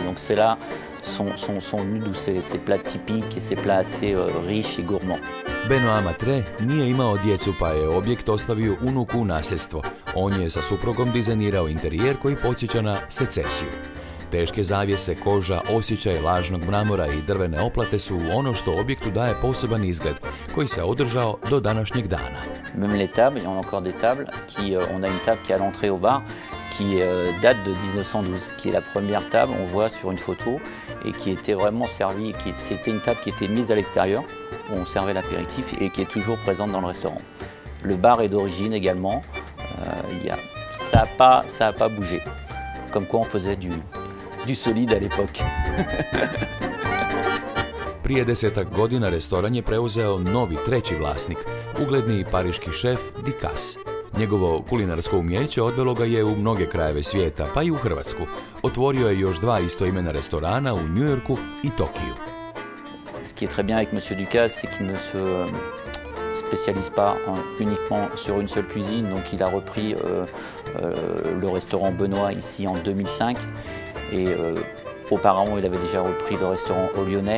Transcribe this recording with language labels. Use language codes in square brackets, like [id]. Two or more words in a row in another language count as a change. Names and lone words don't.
[fr] Donc c'est là sont venus d'où ces plats typiques et ces plats assez riches et gourmands. [hr] Benoît Matret nije imao djecu pa je objekt ostavio unuku u nasljedstvo. On je sa suprugom dizajnirao interijer koji podsjeća na secesiju. Teške zavjese, koža, osjećaj lažnog mramora i drvene oplate su ono što objektu daje poseban izgled, koji se održao do današnjeg dana. [fr] Même les tables, on a encore des tables, on a une table qui est à l'entrée au bar, qui date de 1912, qui est la première table, on voit sur une photo, et qui était vraiment servie, c'était une table qui était mise à l'extérieur, où on servait l'apéritif, et qui est toujours présente dans le restaurant. Le bar est d'origine également, ça a pas bougé, comme quoi on faisait du solide à l'époque. [hr] Prije 10-ak godina restoran je preuzeo novi treći vlasnik, ugledni pariški šef Ducasse. Njegovo kulinarsko umjeće odvelo ga je u mnoge krajeve svijeta, pa i u Hrvatsku. Otvorio je još 2 istoimena restorana u New Yorku i Tokiju. [fr] Ce qui est très bien avec monsieur Ducasse, c'est qu'il ne se spécialise pas uniquement sur une seule cuisine. Donc il a repris le restaurant Benoît ici en 2005 et auparavant il avait déjà repris le restaurant au Lyonnais.